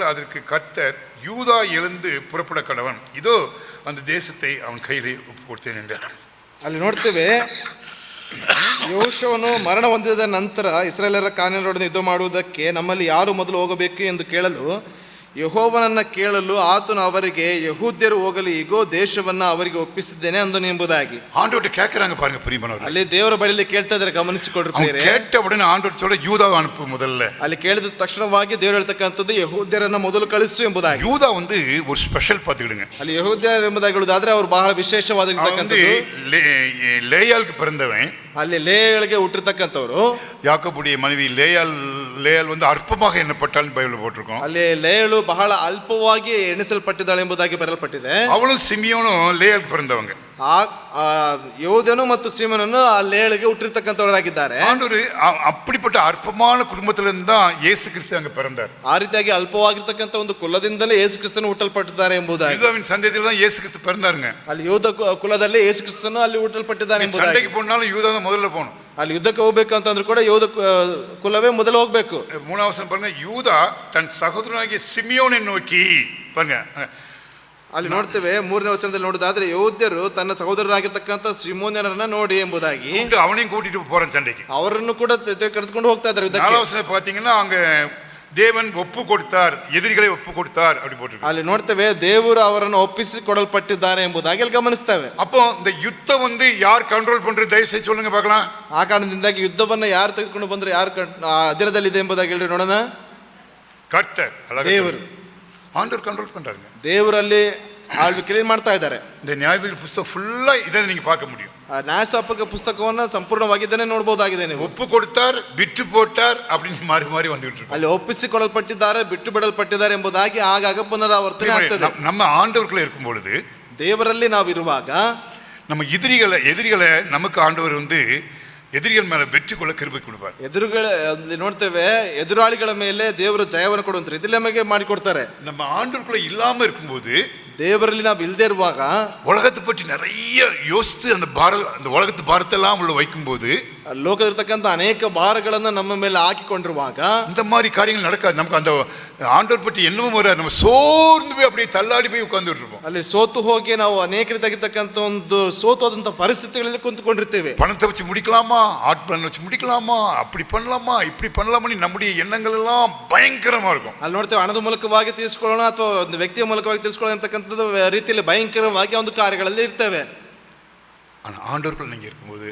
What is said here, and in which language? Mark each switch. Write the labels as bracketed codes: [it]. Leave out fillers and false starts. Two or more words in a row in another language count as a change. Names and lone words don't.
[ta] அதற்கு கர்த்தர் யூதா எழுந்து புறப்பட கடவன், இதோ அந்த தேசத்தை அவன் கையிலே ஒப்பு கொடுத்தேன் என்றார். [kn] ಅಲ್ಲಿ ನೋಡ್ತೇವೆ ಯೆಹೋಶುವನು ಮರಣ ಹೊಂದಿದ ನಂತರ ಇಸ್ರಾಯೇಲರ ಕಾನಾನ್ಯರೊಡನೆ ಯುದ್ಧ ಮಾಡುವುದಕ್ಕೆ ನಮ್ಮಲ್ಲಿ ಯಾರು ಮೊದಲು ಹೋಗಬೇಕು ಎಂದು ಕೇಳಲು ಯೆಹೋವನನ್ನ ಕೇಳಲು ಆತನು ಅವರಿಗೆ ಯಹೂದ್ಯರು ಹೋಗಲಿ, ಈಗೋ ದೇಶವನ್ನ ಅವರಿಗೆ ಒಪ್ಪಿಸಿದ್ದೇನೆ ಅಂದನು ಎಂಬುದಾಗಿ. [ta] ஆண்டவர்கிட்ட கேட்கறாங்க பாருங்க பிரியமானவர்களே. [kn] ಅಲ್ಲಿ ದೇವರ ಬಳಿಯಲ್ಲಿ ಕೇಳ್ತಾ ಇದ್ದಾರೆ, ಗಮನಿಸಿಕೊಡ್ರಿ [ta] அவங்க [kn] ಪ್ರಿಯರೇ. [ta] கேட்ட உடனே ஆண்டவர் சொல்ல யூதாவை அனுப்பு முதல்ல. [kn] ಅಲ್ಲಿ ಕೇಳಿದ ತಕ್ಷಣವಾಗಿ ದೇವರು ಹೇಳ್ತಕ್ಕಂಥದ್ದು ಯಹೂದ್ಯರನ್ನ ಮೊದಲು ಕಳಿಸು ಎಂಬುದಾಗಿ. [ta] யூதா வந்து ஒரு ஸ்பெஷல் பார்த்துக்கிடுங்க. [kn] ಅಲ್ಲಿ ಯಹೂದ್ಯರು ಎಂಬುದಾಗಿ ಹೇಳುವುದಾದ್ರೆ ಅವರು ಬಹಳ ವಿಶೇಷವಾಗಿರ್ತಕ್ಕಂಥದ್ದು. [ta] லேயாளுக்கு பிறந்தவன், [kn] ಅಲ್ಲಿ ಲೇಯಳಿಗೆ ಹುಟ್ಟಿರ್ತಕ್ಕಂಥವ್ರು. [ta] யாக்கோபுடைய மனைவி லேயாள் வந்து அற்பமாக எண்ணப்பட்டால் பைபிள் போட்டிருக்கோம். [kn] ಅಲ್ಲಿ ಲೇಯಳು ಬಹಳ ಅಲ್ಪವಾಗಿ ಎಣಿಸಲ್ಪಟ್ಟಿದ್ದಾಳೆ ಎಂಬುದಾಗಿ ಬರೆಯಲ್ಪಟ್ಟಿದೆ. [ta] அவளும் சிமியோனும் லேயாளுக்கு பிறந்தவங்க. [kn] ಯೆಹೂದನು ಮತ್ತು ಸೀಮೋನನು ಆ ಲೇಯಳಿಗೆ ಹುಟ್ಟಿರ್ತಕ್ಕಂಥವರಾಗಿದ್ದಾರೆ. [ta] ஆண்டவர் அப்படிப்பட்ட அற்பமான குடும்பத்திலிருந்து தான் இயேசு கிறிஸ்து அங்க பிறந்தார். [kn] ಆ ರೀತಿಯಾಗಿ ಅಲ್ಪವಾಗಿರ್ತಕ್ಕಂಥ ಒಂದು ಕುಲದಿಂದಲೇ ಯೇಸು ಕ್ರಿಸ್ತನು ಹುಟ್ಟಲ್ಪಟ್ಟಿದ್ದಾರೆ ಎಂಬುದಾಗಿ. [ta] யூதாவின் சந்ததியில் தான் இயேசு கிறிஸ்து பிறந்தாருங்க. [kn] ಅಲ್ಲಿ ಯೂದ ಕುಲದಲ್ಲಿ ಯೇಸು ಕ್ರಿಸ್ತನು ಅಲ್ಲಿ ಹುಟ್ಟಲ್ಪಟ್ಟಿದ್ದಾನೆ ಎಂಬುದಾಗಿ. [ta] சண்டைக்கு போனாலும் யூதா தான் முதல்ல போகணும். [kn] ಅಲ್ಲಿ ಯುದ್ಧಕ್ಕೆ ಹೋಗ್ಬೇಕು ಅಂತಂದ್ರೂ ಕೂಡ ಯೂದ ಕುಲವೇ ಮೊದಲು ಹೋಗ್ಬೇಕು. [ta] 3வது வசனம் பாருங்க, யூதா தன் சகோதரனாகிய சிமியோனை நோக்கி பாருங்க. [kn] ಅಲ್ಲಿ ನೋಡ್ತೇವೆ 3ನೇ ವಚನದಲ್ಲಿ ನೋಡೋದಾದ್ರೆ ಯಹೂದ್ಯರು ತನ್ನ ಸಹೋದರರಾಗಿರ್ತಕ್ಕಂಥ ಸಿಮೋನ್ಯರನ್ನ ನೋಡಿ ಎಂಬುದಾಗಿ [ta] அவனையும் கூட்டிட்டு போறான் சண்டைக்கு. [kn] ಅವರನ್ನು ಕೂಡ ಕರೆದುಕೊಂಡು ಹೋಗ್ತಾ ಇದ್ದಾರೆ ಯುದ್ಧಕ್ಕೆ. [ta] 4வது வசனம் பாத்தீங்கன்னா அங்க தேவன் ஒப்பு கொடுத்தார், எதிரிகளை ஒப்பு கொடுத்தார் அப்படி போட்டிருக்கு. [kn] ಅಲ್ಲಿ ನೋಡ್ತೇವೆ ದೇವರು ಅವರನ್ನು ಒಪ್ಪಿಸಿ ಕೊಡಲ್ಪಟ್ಟಿದ್ದಾರೆ ಎಂಬುದಾಗಿ ಅಲ್ಲಿ ಗಮನಿಸ್ತೇವೆ. [ta] அப்போ இந்த யுத்தம் வந்து யார் கண்ட்ரோல் பண்றது, தயவு செய்து சொல்லுங்க பார்க்கலாம். [kn] ಆ ಕಾರಣದಿಂದಾಗಿ ಯುದ್ಧವನ್ನ ಯಾರು ತೆಗೆದುಕೊಂಡು ಬಂದ್ರೆ ಯಾರು ಅಧೀನದಲ್ಲಿದೆ ಎಂಬುದಾಗಿ ಹೇಳ್ರಿ ನೋಡೋಣ. [ta] கர்த்தர், [kn] ದೇವರು, [ta] ஆண்டவர் கண்ட்ரோல் பண்றாங்க. [kn] ದೇವರಲ್ಲಿ ಆಳ್ವಿಕೆ ಮಾಡ್ತಾ ಇದ್ದಾರೆ. [ta] இந்த நியாயவிதி புத்தகம் ஃபுல்லா இதை நீங்க பார்க்க முடியும். [kn] ನ್ಯಾಯಸ್ಥಾಪಕ ಪುಸ್ತಕವನ್ನ ಸಂಪೂರ್ಣವಾಗಿ ಇದನ್ನೇ ನೋಡಬಹುದಾಗಿದೆ ನೀವು. [ta] ஒப்பு கொடுத்தார், விட்டு போட்டார் அப்படின்னு மாறி மாறி வந்துட்டு இருக்கு. [kn] ಅಲ್ಲಿ ಒಪ್ಪಿಸಿಕೊಳ್ಳಲ್ಪಟ್ಟಿದ್ದಾರೆ, ಬಿಟ್ಟು ಬಿಡಲ್ಪಟ್ಟಿದ್ದಾರೆ ಎಂಬುದಾಗಿ ಆಗಾಗ ಪುನರಾವರ್ತನೆ ಆಗ್ತದೆ. [ta] நம்ம ಆಂಡವರ್க்குள்ள இருக்கும் பொழுது, [kn] ದೇವರಲ್ಲಿ ನಾವು ಇರುವಾಗ [ta] நம்ம எதிரிகளை நமக்கு ஆண்டவர் வந்து எதிரிகள் மேல வெற்றி கொள்ள கிருபை கொடுப்பார். [kn] ನೋಡ್ತೇವೆ ಎದುರಾಳಿಗಳ ಮೇಲೆ ದೇವರು ಜಯವನ್ನು ಕೊಡುವಂತ ರೀತಿಯಲ್ಲಿ ನಮಗೆ ಮಾಡಿಕೊಡ್ತಾರೆ. [ta] நம்ம ஆண்டவருக்குள்ள இல்லாம இருக்கும்போது, [kn] ದೇವರಲ್ಲಿ ನಾವು ಇಲ್ಲದೆ ಇರುವಾಗ [ta] உலகத்தை பற்றி நிறைய யோசித்து அந்த உலகத்து பாரத்தெல்லாம் உள்ள வைக்கும்போது, [kn] ಲೋಕದಲ್ಲಿರ್ತಕ್ಕಂಥ ಅನೇಕ ಭಾರಗಳನ್ನು ನಮ್ಮ ಮೇಲೆ ಹಾಕಿಕೊಂಡಿರುವಾಗ [ta] இந்த மாதிரி காரியங்கள் நடக்காது. நமக்கு அந்த ஆண்டவர் பற்றி என்னவும் வராது. நம்ம சோர்ந்து போய் அப்படியே தள்ளாடி போய் உட்கார்ந்துட்டு இருப்போம். [kn] ಅಲ್ಲಿ ಸೋತು ಹೋಗಿ ನಾವು ಅನೇಕ ರೀತಿಯಾಗಿರ್ತಕ್ಕಂಥ ಒಂದು ಸೋತೋದಂತ ಪರಿಸ್ಥಿತಿಗಳಲ್ಲಿ ಕುಂತ್ಕೊಂಡಿರ್ತೇವೆ. [ta] பணத்தை வச்சு முடிக்கலாமா, ஆட்பலன் வச்சு முடிக்கலாமா, அப்படி பண்ணலாமா, இப்படி பண்ணலாமா, நம்முடைய எண்ணங்கள் எல்லாம் பயங்கரமா இருக்கும். [kn] ಅಲ್ಲಿ ನೋಡ್ತೇವೆ, ಹಣದ ಮೂಲಕವಾಗಿ ತೀರಿಸಿಕೊಳ್ಳೋಣ ಅಥವಾ ಒಂದು ವ್ಯಕ್ತಿಯ ಮೂಲಕವಾಗಿ ತೀರಿಸಿಕೊಳ್ಳೋಣ ಅಂತಕ್ಕಂಥದ್ದು ರೀತಿಯಲ್ಲಿ ಭಯಂಕರವಾಗಿ ಒಂದು ಕಾರ್ಯಗಳಲ್ಲಿ ಇರ್ತೇವೆ. [ta] ஆனா ஆண்டவருக்குள்ள நீங்க இருக்கும்போது,